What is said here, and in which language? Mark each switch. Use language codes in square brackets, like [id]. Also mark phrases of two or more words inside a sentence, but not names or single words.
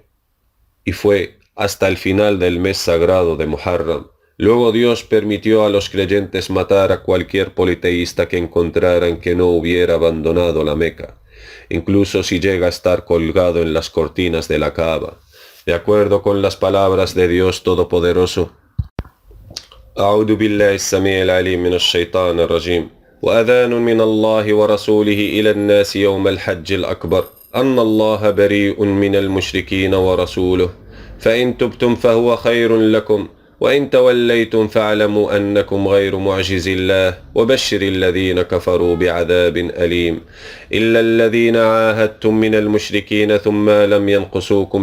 [es] Y fue hasta el final del mes sagrado de Muharram. Luego Dios permitió a los creyentes matar a cualquier politeísta que encontraran que no hubiera abandonado la Meca, incluso si llega a estar colgado en las cortinas de la Kaaba, de acuerdo con las palabras de Dios Todopoderoso. [ar] أعوذ بالله السميع العليم من الشيطان الرجيم وأذان من الله ورسوله إلى الناس يوم الحج الأكبر أن الله بريء من المشركين ورسوله فإن تبتم فهو خير لكم وإن توليتم فاعلموا أنكم غير معجز الله وبشر الذين كفروا بعذاب أليم إلا الذين عاهدتم من المشركين ثم لم ينقصوكم